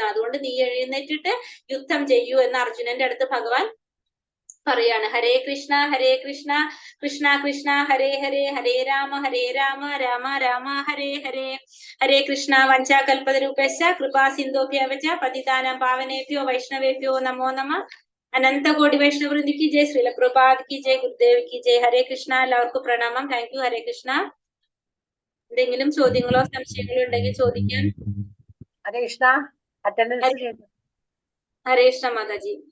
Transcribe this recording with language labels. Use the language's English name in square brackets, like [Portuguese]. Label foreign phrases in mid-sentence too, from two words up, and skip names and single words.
[Malayalam] അതുകൊണ്ട് നീ എഴുന്നേറ്റിട്ട് യുദ്ധം ചെയ്യൂ എന്ന് അർജുനന്റെ അടുത്ത് ഭഗവാൻ പറയാണ്. [Sanskrit] ഹരേ കൃഷ്ണ കൃഷ്ണ കൃഷ്ണ ഹരേ ഹരേ, ഹരേ രാമ രാമ രാമ ഹരേ ഹരേ. ഹരേ കൃഷ്ണ. വഞ്ചാകൽപതരൂപശ്ച കൃപാ സിന്ധോഭ്യവച പതിതാനാം പാവനേഭ്യോ വൈഷ്ണവേഭ്യോ നമോ നമഃ. [Hindi] अनंत कोटि वैष्णवृंदी की जय, श्रील प्रभुपाद की जय, गुरुदेव की जय. [Sanskrit] ഹരേ കൃഷ്ണ. [Malayalam] എല്ലാവർക്കും പ്രണാമം. [English] thank you. [Sanskrit] ഹരേ കൃഷ്ണ. [Malayalam] എന്തെങ്കിലും ചോദ്യങ്ങളോ സംശയങ്ങളോ ഉണ്ടെങ്കിൽ ചോദിക്കാം. [Sanskrit] ഹരേ കൃഷ്ണ. [Malayalam] അറ്റൻഡൻസ് ചെയ്തു. [Sanskrit] ഹരേ കൃഷ്ണ മാതാജി.